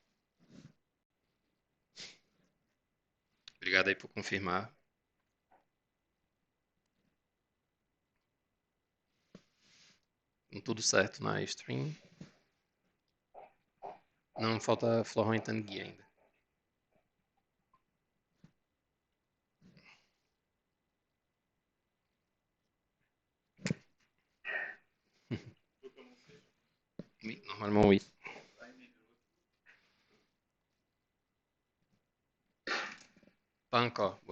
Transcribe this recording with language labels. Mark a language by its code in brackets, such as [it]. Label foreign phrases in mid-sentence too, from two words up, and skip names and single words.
[pt] Obrigado aí por confirmar. Tudo certo na stream. Não falta Florent Tanguy ainda. [fr] Oui, normalement oui. Pas encore, ouais.